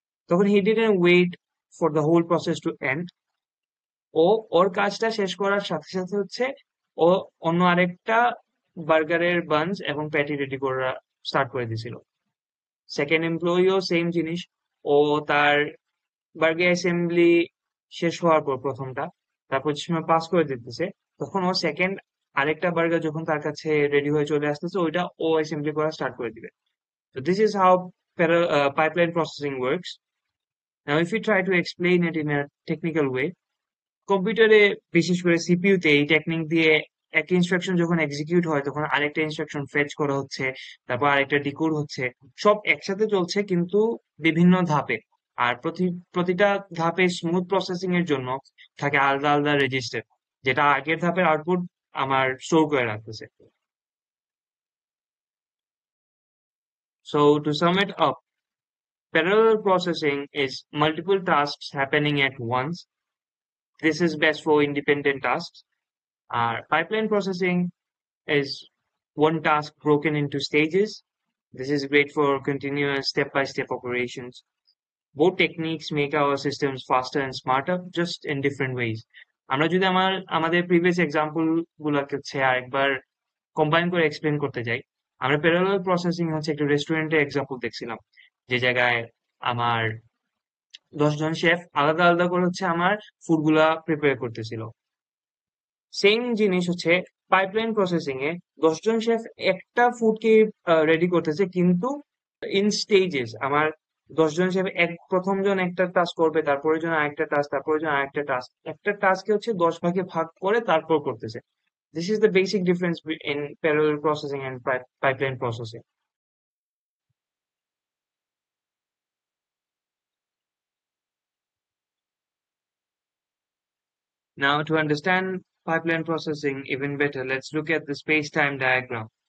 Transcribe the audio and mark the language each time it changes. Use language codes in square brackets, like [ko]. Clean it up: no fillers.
[bn] তখন [en] He didn't wait for the whole process to end. [bn] ও ওর কাজটা শেষ করার সাথে সাথে হচ্ছে ও অন্য আরেকটা বার্গারের বানস এবং প্যাটি রেডি করা স্টার্ট করে দিছিল। সেকেন্ড এমপ্লয়িও সেম জিনিস। ও তার বার্গার অ্যাসেম্বলি শেষ হওয়ার পর প্রথমটা, তারপর যে সময় পাস করে দিতেছে, তখন ও সেকেন্ড আরেকটা বার্গার যখন তার কাছে রেডি হয়ে চলে আসতেছে ওইটা ও অ্যাসেম্বলি করা স্টার্ট করে দিবে। [en] So this is how pipeline processing works. Now, if we try to explain it in a technical way, [bn] কম্পিউটারে বিশেষ করে সিপিইউ তে এই টেকনিক দিয়ে একটা ইনস্ট্রাকশন যখন এক্সিকিউট হয় তখন আরেকটা ইনস্ট্রাকশন ফেচ করা হচ্ছে, তারপর আরেকটা ডিকোড হচ্ছে, সব একসাথে চলছে কিন্তু বিভিন্ন ধাপে। আর প্রতিটা ধাপে স্মুথ প্রসেসিং এর জন্য থাকে আলাদা আলাদা রেজিস্টার, যেটা আগের ধাপের আউটপুট আমার স্টোর করে রাখতেছে। [en] So to sum it up, parallel processing is multiple tasks happening at once. This is best for independent tasks. Pipeline processing is one task broken into stages. This is great for continuous step-by-step operations. Both techniques make our systems faster and smarter, just in different ways. [bn] আমরা যদি আমাদের previous example গুলাকে হচ্ছে আরেকবার combine করে explain করতে যাই, আমরা প্যারালাল প্রসেসিং হচ্ছে একটা রেস্টুরেন্টের এক্সাম্পল দেখছিলাম, যে জায়গায় আমার 10 জন শেফ আলাদা আলাদা করে হচ্ছে আমার ফুড গুলা প্রিপেয়ার করতেছিল। সেম জিনিস হচ্ছে পাইপলাইন প্রসেসিং এ 10 জন শেফ একটা ফুডকে রেডি করতেছে, কিন্তু ইন স্টেজেস। আমার 10 জন শেফ প্রথম জন একটা টাস্ক করবে, তারপরের জন আরেকটা টাস্ক, তারপরের জন আরেকটা টাস্ক, একটা টাস্কে হচ্ছে 10 ভাগে ভাগ করে তারপর করতেছে। [en] This is the basic difference in parallel processing and pipeline processing. Now, to understand pipeline processing even better, let's look at the space-time diagram.